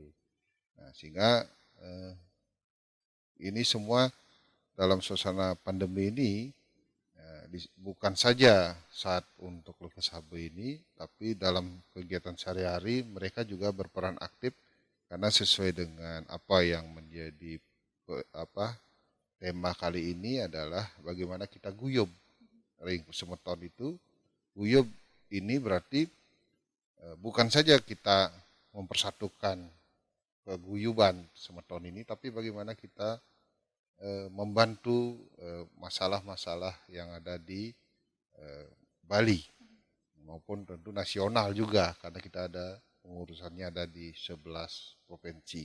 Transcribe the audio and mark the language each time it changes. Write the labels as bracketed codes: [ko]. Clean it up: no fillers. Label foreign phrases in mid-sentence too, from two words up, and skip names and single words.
[id] Nah, sehingga ini semua dalam suasana pandemi ini bukan saja saat untuk Lokosaba ini, tapi dalam kegiatan sehari-hari mereka juga berperan aktif karena sesuai dengan apa yang menjadi tema kali ini adalah bagaimana kita guyub. Ring Semeton itu guyub ini berarti bukan saja kita mempersatukan keguyuban Semeton ini, tapi bagaimana kita membantu masalah-masalah yang ada di Bali maupun tentu nasional juga, karena kita ada pengurusannya ada di 11 provinsi.